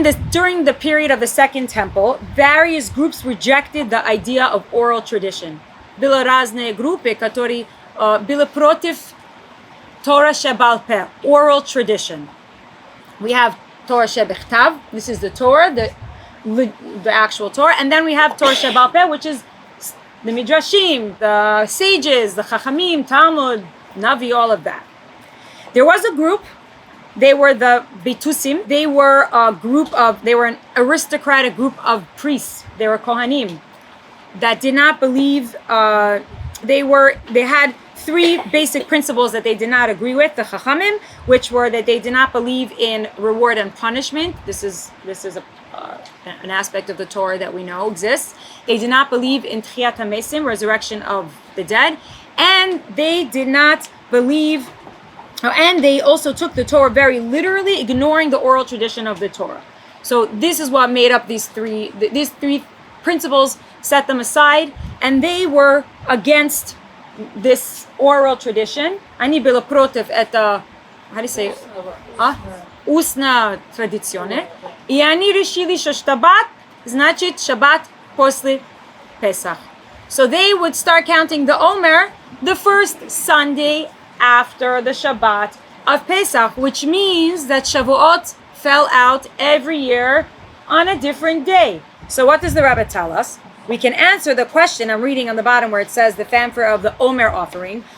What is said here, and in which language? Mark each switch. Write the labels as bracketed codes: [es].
[en] During the period of the Second Temple, various groups rejected the idea of oral tradition. [ru] Было разные группы, которые были против Torah shebal peh, oral tradition. [en] We have Torah shebechtav. This is the Torah, the actual Torah, and then we have Torah shebal peh, which is the midrashim, the sages, the chachamim, Talmud, Navi, all of that. There was a group. They were the Betusim. They were an aristocratic group of priests. They were Kohanim that did not believe. They had three basic principles that they did not agree with. The Chachamim, which were that they did not believe in reward and punishment. This is an aspect of the Torah that we know exists. They did not believe in Tchiyat HaMesim, resurrection of the dead, and they did not believe. And they also took the Torah very literally, ignoring the oral tradition of the Torah. So this is what made up these three principles, set them aside, and they were against this oral tradition. [ru] Они были против это, [en] how do you say, [ru] устная традиционная. И они решили, что Шаббат значит Шаббат после Pesach. [en] So they would start counting the Omer the first Sunday after the Shabbat of Pesach, which means that Shavuot fell out every year on a different day. So what does the Rebbe tell us? We can answer the question, I'm reading on the bottom where it says the fanfare of the Omer offering.